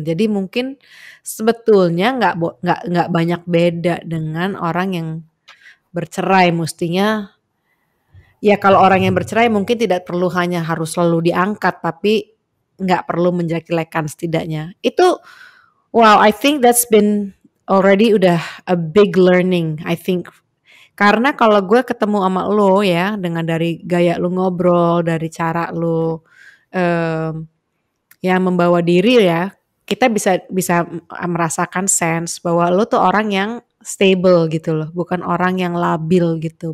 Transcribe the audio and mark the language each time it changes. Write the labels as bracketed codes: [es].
[id] Jadi mungkin sebetulnya nggak banyak beda dengan orang yang bercerai, mestinya ya kalau orang yang bercerai mungkin tidak perlu hanya harus selalu diangkat, tapi nggak perlu menjelek-jelekan setidaknya. Itu, wow, [en] I think that's been already [id] udah [en] a big learning, I think. [id] Karena kalau gue ketemu sama lo ya, dengan dari gaya lu ngobrol, dari cara lu em, yang membawa diri ya, kita bisa bisa merasakan sense bahwa lu tuh orang yang stable gitu loh, bukan orang yang labil gitu.